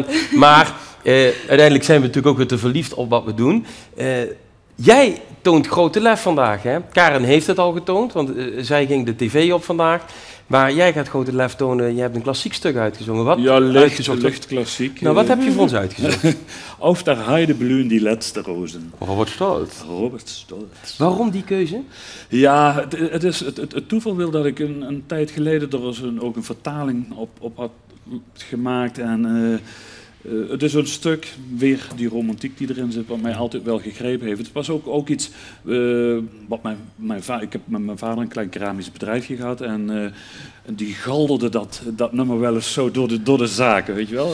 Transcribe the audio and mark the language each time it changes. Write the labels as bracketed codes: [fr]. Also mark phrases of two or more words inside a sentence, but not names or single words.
[nl] Maar uiteindelijk zijn we natuurlijk ook weer te verliefd op wat we doen. Jij toont grote lef vandaag, hè? Karen heeft het al getoond, want zij ging de tv op vandaag. Maar jij gaat grote lef tonen, je hebt een klassiek stuk uitgezongen. Wat? Ja, licht klassiek. Nou, wat heb je voor ons uitgezocht? [de] Auf der Heide blühen die letzte Rosen. [nl] Robert Stolz. Robert Stolz. Waarom die keuze? Ja, het toeval wil dat ik een tijd geleden er ook een vertaling op had gemaakt. En het is een stuk, weer die romantiek die erin zit, wat mij altijd wel gegrepen heeft. Het was ook iets wat ik heb met mijn vader een klein keramisch bedrijfje gehad en die galderde dat nummer wel eens zo door de zaken, weet je wel.